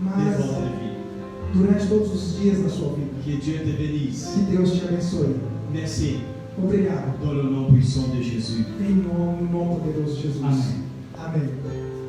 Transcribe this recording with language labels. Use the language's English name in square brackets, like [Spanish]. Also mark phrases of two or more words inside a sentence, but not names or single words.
[French] mas votre vie. [Portuguese] durante todos os dias da sua vida. [French] Que Dieu te bénisse. [Portuguese] Que Deus te abençoe. Merci. Obrigado. [French] Dans le nom puissant de Jésus. [Portuguese] Em nome, no nome poderoso de Jesus. Amém. Amém.